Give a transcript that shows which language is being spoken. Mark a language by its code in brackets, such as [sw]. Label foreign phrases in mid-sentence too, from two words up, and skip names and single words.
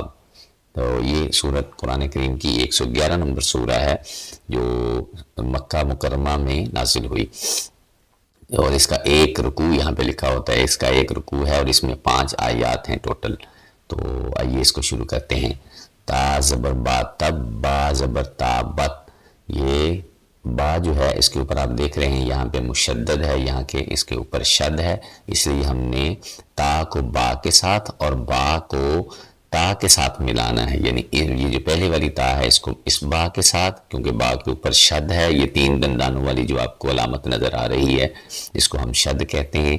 [ur] تو یہ سورت قرآن کریم کی 111 نمبر سورہ ہے جو مکہ مکرمہ میں نازل ہوئی، اور اس کا ایک رکوع یہاں پہ لکھا ہوتا ہے، اس کا ایک رکوع ہے اور اس میں 5 آیات ہیں ٹوٹل۔ تو آئیے اس کو شروع کرتے ہیں۔ تا زبر با تب، با زبر تا بت۔ یہ با جو ہے اس کے اوپر آپ دیکھ رہے ہیں یہاں پہ مشدد ہے، یہاں کے اس کے اوپر شد ہے، اس لیے ہم نے تا کو با کے ساتھ اور با کو تا کے ساتھ ملانا ہے، یعنی یہ جو پہلے والی تا ہے اس کو اس با کے ساتھ، کیونکہ با کے اوپر شد ہے، یہ 3 دندانوں والی جو آپ کو علامت نظر آ رہی ہے اس کو ہم شد کہتے ہیں۔